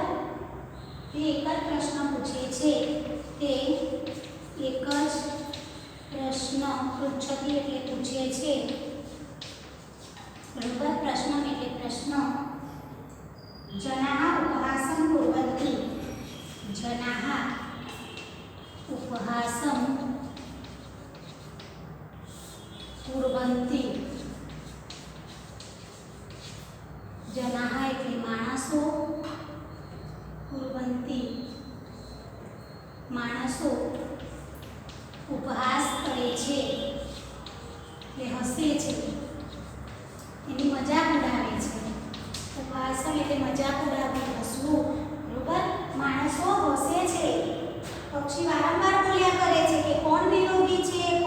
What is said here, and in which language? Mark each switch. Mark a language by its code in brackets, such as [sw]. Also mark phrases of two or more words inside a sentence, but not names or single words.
[gu] તે એક જ પ્રશ્ન પૂછે છે. તે એક જ પ્રશ્ન પૃચ્છતિ એટલે પૂછે છે. બરોબર. પ્રશ્ન એટલે પ્રશ્ન. [sa] જનાઃ ઉપહાસં કુર્વન્તિ, जनाः उपहासं कुर्वन्ति जनाः [gu] એટલે માણસો [sa] कुर्वन्ति [gu] માણસો ઉપહાસ કરે છે એટલે હસે છે એની મજાક ઉડાવે છે ઉપહાસ એટલે મજાક ઉડાવવી હસવું બરોબર માણસો હસે છે પક્ષી વારંવાર બોલ્યા કરે છે કે કોણ નિરોગી છે